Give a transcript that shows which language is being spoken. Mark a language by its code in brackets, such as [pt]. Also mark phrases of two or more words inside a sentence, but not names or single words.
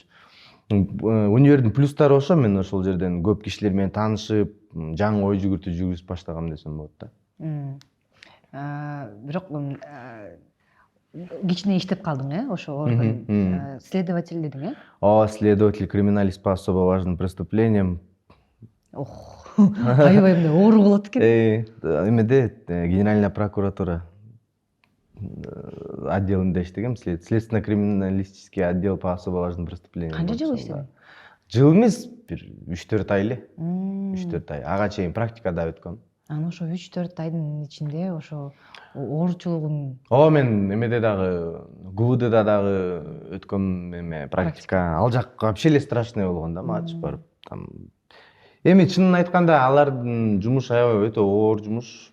[ky] Универдин плюстары ошо, мен ошол жерден көп кишилер менен таанышып, жаңы ой жүгүртүү жүргүзүп баштагам десем болот да. Бирок кичине иштеп калдың, ошо орган следователь дедиң, [ru] Следователь криминалист по особо важным преступлениям. [ky] Аябай мындай оор болот экен. Эмеде [ru] Генеральная прокуратура [ky] отделинде иштегем, [ru] следственно-криминалистический отдел по особо важным преступлениям. [ky] Канча жыл иштедиң? Жыл эмес, бир 3-4 ай эле. 3-4 ай. Ага чейин практикада өткөм. Анан ошо 3-4 айдын ичинде ошо оорчулугун. Мен эмеде дагы, ГУВДда дагы өткөм эме практика. Ал жак вообще эле страшный болгон да, мага чыгып барып. Эми чынын айтканда алардын жумушу аябай өтө оор жумуш.